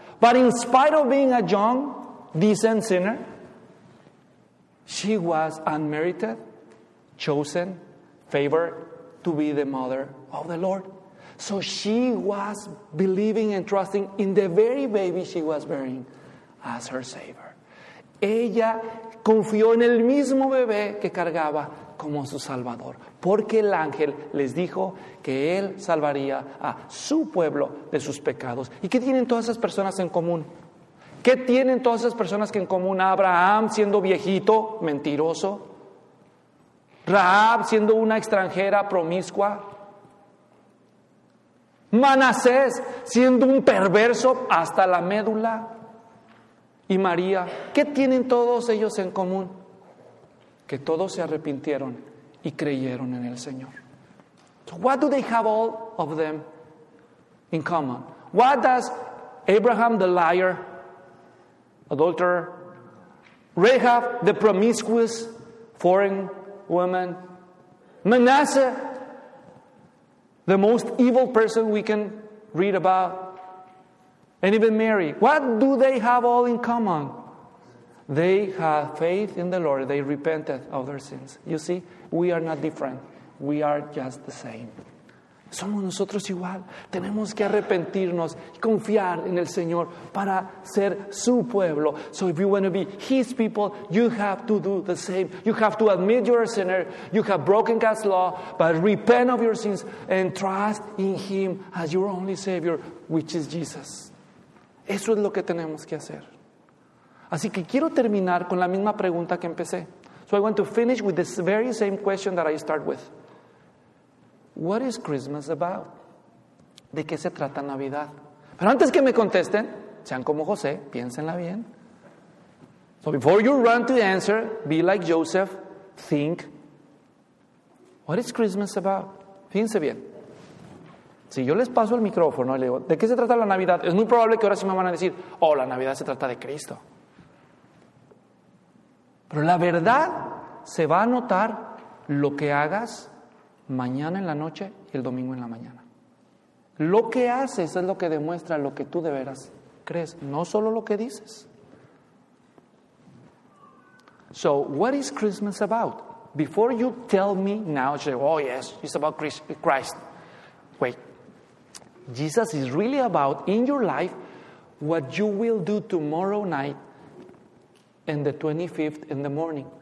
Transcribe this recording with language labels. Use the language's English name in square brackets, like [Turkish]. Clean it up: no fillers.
[English] But in spite of being a young, decent sinner, she was unmerited, chosen, favored to be the mother of the Lord. So she was believing and trusting in the very baby she was bearing as her Savior. [Spanish] Ella confió en el mismo bebé que cargaba como su Salvador, porque el ángel les dijo que él salvaría a su pueblo de sus pecados. ¿Y qué tienen todas esas personas en común? ¿Qué tienen todas esas personas que en común? Abraham siendo viejito, mentiroso. Rahab siendo una extranjera promiscua. Manasés siendo un perverso hasta la médula. Y María, ¿qué tienen todos ellos en común? Que todos se arrepintieron y creyeron en el Señor. [English] So what do they have all of them in common? What does Abraham the liar, adulterer, Rahab the promiscuous foreign woman, Manasseh the most evil person we can read about, and even Mary, what do they have all in common? They have faith in the Lord. They repented of their sins. You see, we are not different. we are just the same. [Spanish] Somos nosotros igual. Tenemos que arrepentirnos y confiar en el Señor para ser su pueblo. [English] So if you want to be his people, you have to do the same. You have to admit you're a sinner. You have broken God's law, but repent of your sins and trust in him as your only Savior, which is Jesus. [Spanish] Eso es lo que tenemos que hacer. Así que quiero terminar con la misma pregunta que empecé. [English] So I want to finish with the very same question that I start with. What is Christmas about? [Spanish] ¿De qué se trata Navidad? Pero antes que me contesten, sean como José, piénsenla bien. [English] So before you run to the answer, be like Joseph, think. What is Christmas about? [Spanish] Fíjense bien. Si yo les paso el micrófono y le digo, ¿de qué se trata la Navidad? Es muy probable que ahora sí me van a decir, oh, la Navidad se trata de Cristo. Pero la verdad se va a notar lo que hagas mañana en la noche y el domingo en la mañana. Lo que haces es lo que demuestra lo que tú de veras crees, no solo lo que dices. [English] So, what is Christmas about? Before you tell me now, say, oh yes, it's about Christ. Wait. Jesus is really about, in your life, what you will do tomorrow night and the 25th in the morning.